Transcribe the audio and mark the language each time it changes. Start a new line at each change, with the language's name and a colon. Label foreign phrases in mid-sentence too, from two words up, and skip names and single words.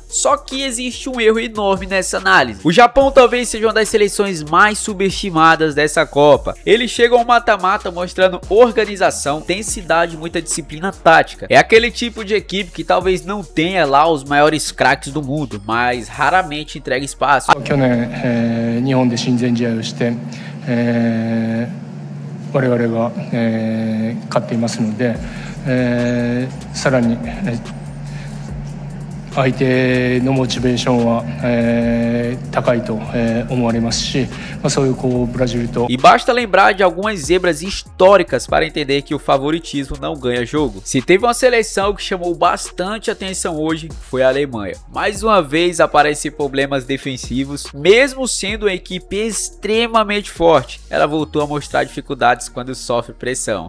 Portuguese: Só que existe um erro enorme nessa análise. O Japão talvez seja uma das seleções mais subestimadas dessa Copa. Eles chegam ao mata-mata mostrando organização, intensidade e muita disciplina tática. É aquele tipo de equipe que talvez não tenha lá os maiores craques do mundo, mas raramente entrega espaço.
Japanese: 去年、日本で親善試合をして、我々が、勝っていますので、さらに、相手のモチベーションは、高いと、思われますし、そういうこうブラジルと
Portuguese: E basta lembrar de algumas zebras históricas para entender que o favoritismo não ganha jogo. Se teve uma seleção que chamou bastante atenção hoje, foi a Alemanha. Mais uma vez aparecem problemas defensivos, mesmo sendo uma equipe extremamente forte, ela voltou a mostrar dificuldades quando sofre pressão.